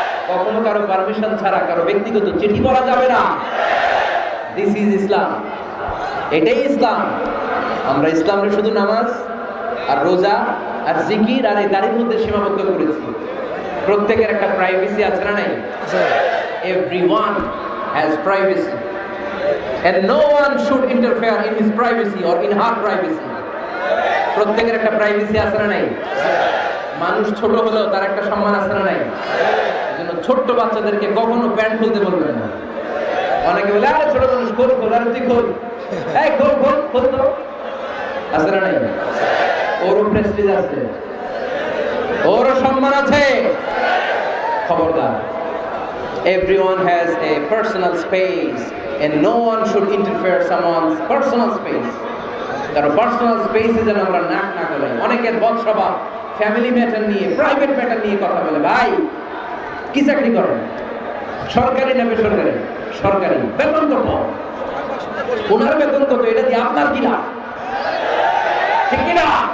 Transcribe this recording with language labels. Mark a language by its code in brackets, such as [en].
[bn] কখনো কারো পারমিশন ছাড়া কারো ব্যক্তিগত চিঠি পড়া যাবে না। [en] This is Islam. [bn] এটাই ইসলাম। আমরা ইসলামের শুধু নামাজ আর রোজা আর জিকির আর এই দাড়ির মধ্যে সীমাবদ্ধ করেছি। প্রত্যেকের একটা প্রাইভেসি আছে না নাই? [en] Everyone has privacy and no one should interfere in his privacy or in her privacy. [bn] প্রত্যেকের একটা প্রাইভেসি আছে না নাই? মানুষ ছোট হলেও তার একটা সম্মান আছে না নাই? এজন্য ছোট্ট বাচ্চাদেরকে কখনো প্যান্ট খুলতে বলবেন না। অনেকে বলে আরে ছোট মানুষ খোল খোল, আরে তুই খোল, এই খোল খোল খোল তো, আছে না নাই? ওরও প্রেস্টিজ আছে, ওরও সম্মান আছে। খবরদার। [en] Everyone has a personal space and no one should interfere someone's personal space. [bn] কারণ পার্সোনাল স্পেসে যেন আমরা নাক না গলাই। অনেকের বদস্বভাব ফ্যামিলি ম্যাটার নিয়ে, প্রাইভেট ম্যাটার নিয়ে কথা বলে। ভাই কি চাকরি করেন? সরকারি না বেসরকারি? সরকারি। বেতন কত? ওনার বেতন কত? এটা দিয়ে আপনার কি লাভ? ঠিক কিনা?